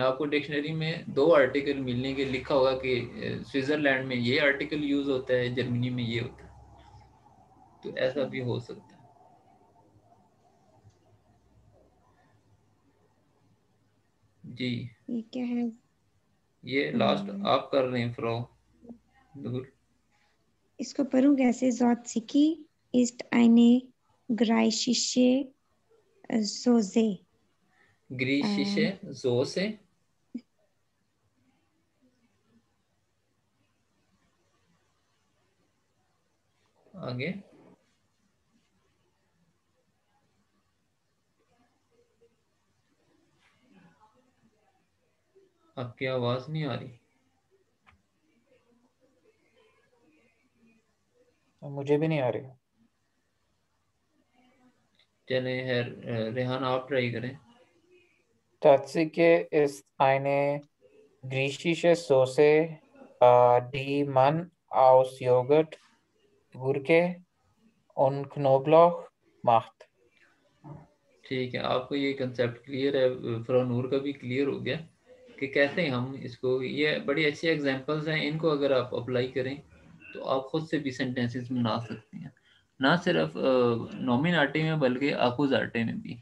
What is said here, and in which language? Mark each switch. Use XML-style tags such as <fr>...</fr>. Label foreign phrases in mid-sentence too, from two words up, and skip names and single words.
<hi>आपको डिक्शनरी में 2 आर्टिकल मिलने के लिखा होगा कि स्विट्जरलैंड में ये आर्टिकल यूज होता है, जर्मनी में ये होता है, तो ऐसा भी हो सकता है। जी, ये क्या है? ये लास्ट आप कर रहे हैं फ्रो दूर। इसको पढ़ूं कैसे?</hi> <de>ज़ॉटसिकी ist eine griechische Soße.</de> <hi>ग्रीशिशे जो से आगे आपकी आवाज नहीं आ रही। मुझे भी नहीं आ रही। चले है, रेहान आप ट्राई करें।</hi> <de>Tzatziki ist eine griechische Soße, die man aus Joghurt, Gurke und Knoblauch macht.</de> <hi>ठीक है, आपको ये कंसेप्ट क्लियर है, फ्रोनूर का भी क्लियर हो गया कि कैसे हम इसको, ये बड़ी अच्छी एग्जांपल्स हैं, इनको अगर आप अप्लाई करें तो आप खुद से भी सेंटेंसेस बना सकते हैं, ना सिर्फ नॉमिन आर्टे में बल्कि आकुज आर्टे में भी।</hi>